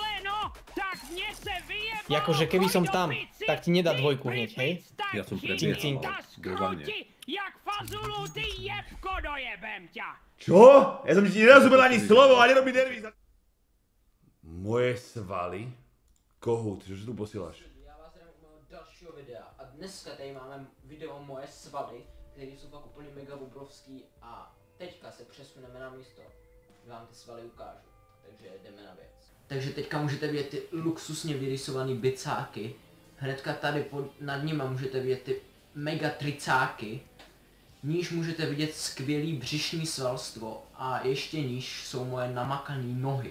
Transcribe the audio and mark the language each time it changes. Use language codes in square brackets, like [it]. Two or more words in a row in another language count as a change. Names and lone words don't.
[sk] Jakože keby som tam, tak ti nedá dvojku hneď, hej? Ja som Cink, cink. prebiehal, ale Čo? Ja som ti nerozumel ani slovo a nerobí nervy. Moje svaly? Kohút, čo tu posílaš? [cs] Já vás zdravím u mého dalšího videa a dneska tady máme video moje svaly, které jsou fakt úplně mega obrovský a teďka se přesuneme na místo, kde vám ty svaly ukážu, takže jdeme na věc. Takže teďka můžete vidět ty luxusně vyrysované bicáky, hnedka tady nad nima můžete vidět ty mega tricáky, níž můžete vidět skvělý břišní svalstvo a ještě níž jsou moje namakané nohy.